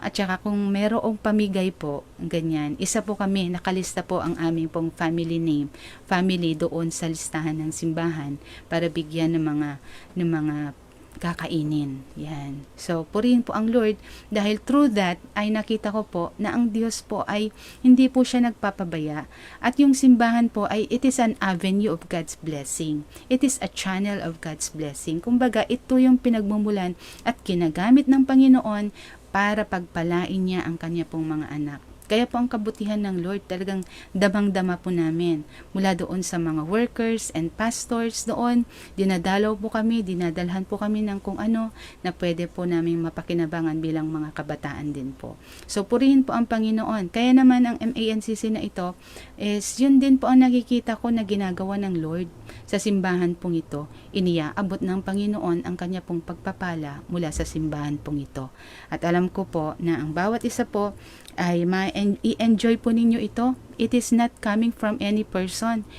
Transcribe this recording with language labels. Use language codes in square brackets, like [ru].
[tl] At saka kung merong pamigay po, ganyan, isa po kami, nakalista po ang aming pong family doon sa listahan ng simbahan para bigyan ng mga kakainin. Yan. So, purihin po ang Lord dahil [en] through that [tl] ay nakita ko po na ang Diyos po ay hindi po siya nagpapabaya. At yung simbahan po ay [en] it is an avenue of God's blessing. It is a channel of God's blessing. [tl] Kumbaga, ito yung pinagmumulan at ginagamit ng Panginoon para pagpalain niya ang kanya pong mga anak. Kaya po ang kabutihan ng Lord talagang damang-dama po namin. Mula doon sa mga [en] workers and pastors [tl] doon, dinadalaw po kami, dinadalhan po kami ng kung ano na pwede po namin mapakinabangan bilang mga kabataan din po. So purihin po ang Panginoon. Kaya naman ang MANCC na ito is yun din po ang nakikita ko na ginagawa ng Lord sa simbahan pong ito. Iniaabot ng Panginoon ang kanya pong pagpapala mula sa simbahan pong ito. At alam ko po na ang bawat isa po ay i-enjoy po ninyo ito. [en] It is not coming from any person.